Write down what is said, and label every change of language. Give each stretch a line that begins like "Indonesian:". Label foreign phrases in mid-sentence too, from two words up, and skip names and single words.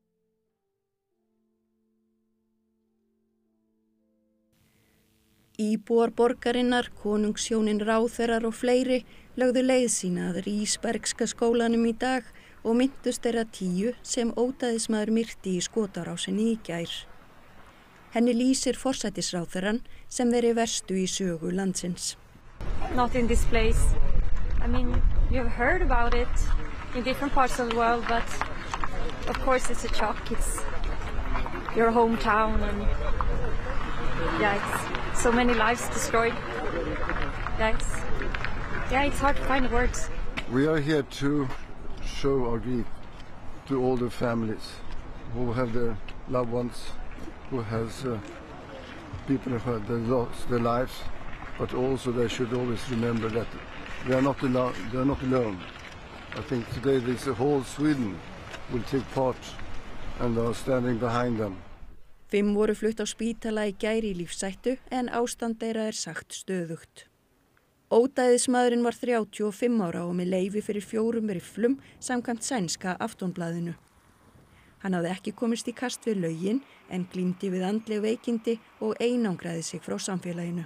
Icelandic: Íbúar borgarinnar, konungshjónin ráðherrar og fleiri lögðu leið sína að Rísbergska skólanum í dag og minntust þeirra 10 sem ódæðismaður myrti í skotarásinni í gær. Henni lýsir forsætisráðherrann sem veri verstu í sögu landsins.
English: Not in this place. I mean, you have heard about it in different parts of the world, but of course it's a shock. It's your hometown and it's so many lives destroyed. It's hard to find words. We are here to show our grief to all the families who have their loved ones, who has people who have lost their lives, but also they should always remember that they are not alone. I think today this whole Sweden will take part and are standing behind them.
Icelandic: 5 voru flutt á spítala í gær í lífshættu en ástand þeirra sagt stöðugt. Ódæðismaðurinn var 35 ára og með leyfi fyrir 4 rifflum samkvæmt sænska Aftonblaðinu. Hann hafði ekki komist í kast við lögin en glímdi við andleg veikindi og einangraði sig frá samfélaginu.